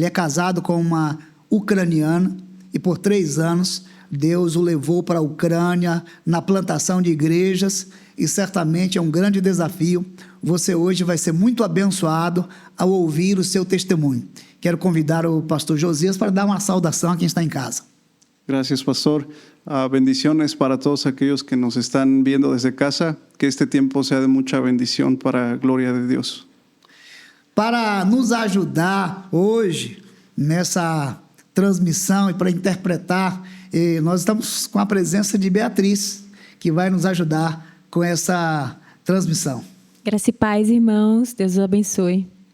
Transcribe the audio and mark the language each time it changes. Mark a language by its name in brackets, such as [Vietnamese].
[Portuguese] Ele é casado com uma ucraniana e por 3 anos Deus o levou para a Ucrânia na plantação de igrejas e certamente é um grande desafio. Você hoje vai ser muito abençoado ao ouvir o seu testemunho. Quero convidar o pastor Josias para dar uma saudação a quem está em casa. [Spanish] Gracias, pastor. Bendiciones para todos aquellos que nos están viendo desde casa. Que este tiempo sea de mucha bendición para [Portuguese] a glória de Deus. Para nos ajudar hoje nessa transmissão e para interpretar, nós estamos com a presença de Beatriz, que vai nos ajudar com essa transmissão. Graça e paz, irmãos. Deus os abençoe.